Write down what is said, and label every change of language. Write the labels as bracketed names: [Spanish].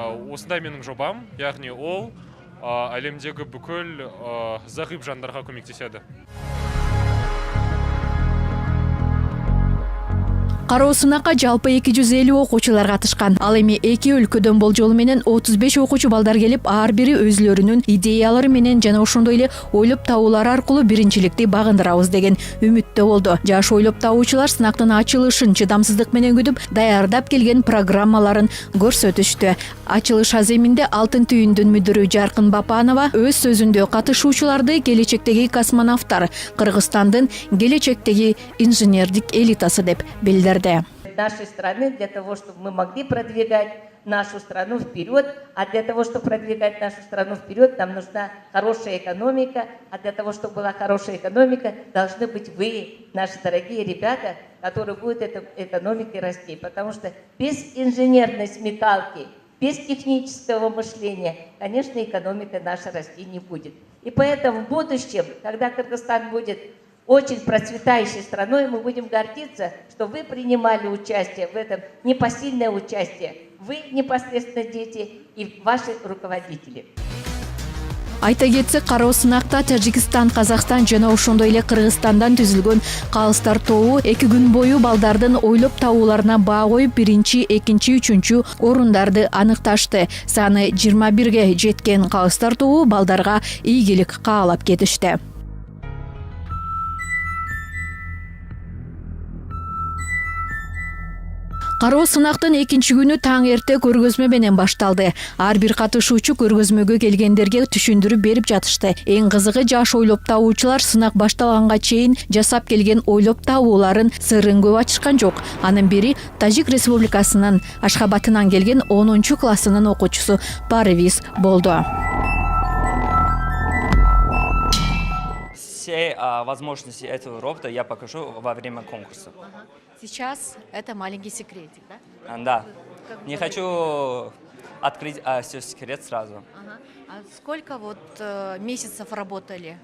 [Kazakh] Осындай менин жобам, яғни ол әлемдегі бүкіл зағип жандарға көмектеседі. [Kyrgyz] Кароо сынакка жалпы 250 окуучулар катышкан. Ал эми эки өлкөдөн болжолу менен 35 окуучу балдар келип, ар бири өзүлөрүнүн идеялары менен жана ошондой эле ойлоп табуулары аркылуу биринчиликти багындырабыз деген үмүттө болду. Жаш ойлоп табуучулар сынактын ачылышын чыдамсыздык менен күтүп, даярдап келген программаларын көрсөтүштү. Ачылыш аземинде Алтын түйүндүн мүдүрү Жаркын Бапанова өз сөзүндө катышуучуларды келечектеги космонавттар, Кыргызстандын келечектеги инженердик элитасы деп билдирди. [Russian] Нашей страны для того, чтобы мы могли продвигать нашу страну вперед, а для того, чтобы продвигать нашу страну вперед, нам нужна хорошая экономика, а для того, чтобы была хорошая экономика, должны быть вы, наши дорогие ребята, которые будут этой экономикой расти, потому что без инженерной смекалки, без технического мышления, конечно, экономика наша расти не будет. И поэтому в будущем, когда Кыргызстан будет очень процветающей страной, мы будем гордиться, что вы принимали участие в этом, непосильное участие. Вы непосредственно дети и ваши руководители. [Kyrgyz] Айта кетсек, кароо сынакта Тажикстан, Казакстан жана ошондой эле Кыргызстандан түзүлгөн калыстар тобу 2 күн бою балдардын ойлоп табууларына баа коюп, биринчи, экинчи, үчүнчү орундарды аныкташты. Саны 21ге жеткен калыстар тобу балдарга ийгилик каалап кетишти. Кароо сынактын экинчи күнү таң эрте көргөзмө менен башталды. Ар бир катышуучу көргөзмөгө келгендерге түшүндүрүп берип жатышты. Эң кызыгы, жаш ойлоп табуучулар сынак башталганга чейин жасап келген ойлоп табууларын сырын көп ачышкан жок. Анын бири Тажик Республикасынын Ашхабатынан келген 10-классынын окуучусу Парвиз болду. [Russian] Все возможности этого робота я покажу во время конкурса. Сейчас это маленький секретик, да? Да. Не хочу открыть все секрет сразу. А сколько месяцев работали?